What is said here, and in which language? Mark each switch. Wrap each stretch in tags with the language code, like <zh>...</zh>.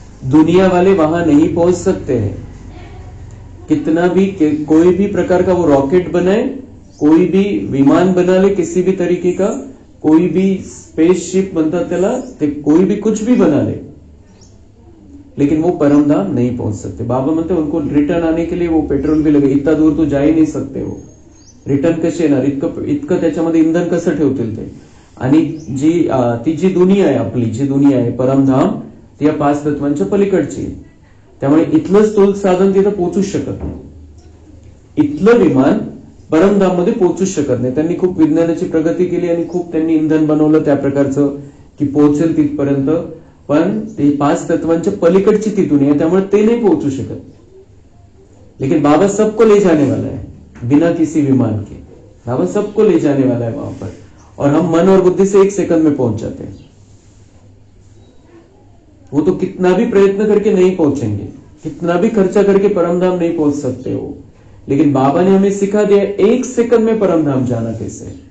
<hi>दुनिया वाले वहां नहीं पहुंच सकते हैं। कितना भी कोई भी प्रकार का वो रॉकेट बनाए, कोई भी विमान बना ले, किसी भी तरीके का कोई भी स्पेसशिप बनता चला, कोई भी कुछ भी बना ले, लेकिन वो परम धाम नहीं पहुंच सकते।</hi> <mr>बाबा म्हणते</mr> <hi>उनको रिटर्न आने के लिए वो पेट्रोल भी लगे, इतना दूर तो जा ही नहीं सकते वो।</hi> <mr>रिटर्न कसे येणार, इतकं त्याच्यामध्ये इंधन कसं ठेवतील ते। आणि ती जी दुनिया आहे, आपली जी दुनिया आहे परमधाम, ती या 5 तत्वांच्या पलीकडची आहे। त्यामुळे इथलं स्थूल साधन तिथं पोहोचूच शकत नाही। इथलं विमान परमधाम मध्ये पोहोचूच शकत नाही। त्यांनी खूप विज्ञानाची प्रगती केली आणि खूप त्यांनी इंधन बनवलं त्या प्रकारचं की पोहोचेल तिथपर्यंत, पण ते 5 तत्वांच्या पलीकडची ती दुनिया, त्यामुळे ते नाही पोहोचू शकत।</mr> <hi>लेकिन बाबा सबको ले जाने वाला है बिना किसी विमान के। बाबा सबको ले जाने वाला है वहां पर, और हम मन और बुद्धि से 1 सेकंड में पहुंच जाते हैं। वो तो कितना भी प्रयत्न करके नहीं पहुंचेंगे, कितना भी खर्चा करके परमधाम नहीं पहुंच सकते हो, लेकिन बाबा ने हमें सिखा दिया 1 सेकंड में परमधाम जाना कैसे।</hi>